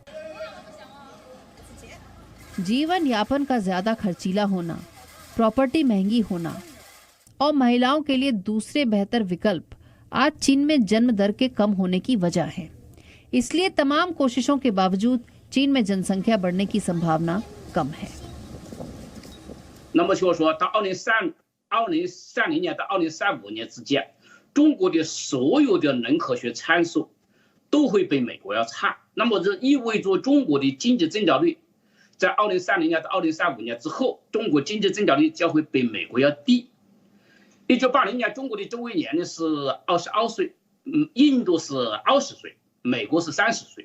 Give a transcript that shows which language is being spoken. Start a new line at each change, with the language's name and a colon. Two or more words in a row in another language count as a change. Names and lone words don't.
Hindi: जीवन यापन का ज्यादा खर्चीला होना, प्रॉपर्टी महंगी होना और महिलाओं के लिए दूसरे बेहतर विकल्प आज चीन में जन्म दर के कम होने की वजह है। इसलिए तमाम कोशिशों के बावजूद चीन में जनसंख्या बढ़ने की संभावना कम है।
Chinese: 那么就是说，到2030年到2035年之间，中国的所有的人口学参数都会比美国要差。那么这意味着中国的经济增长率在2030年到2035年之后，中国经济增长率将会比美国要低。1980年，中国的中位年龄是22岁，印度是20岁，美国是30岁。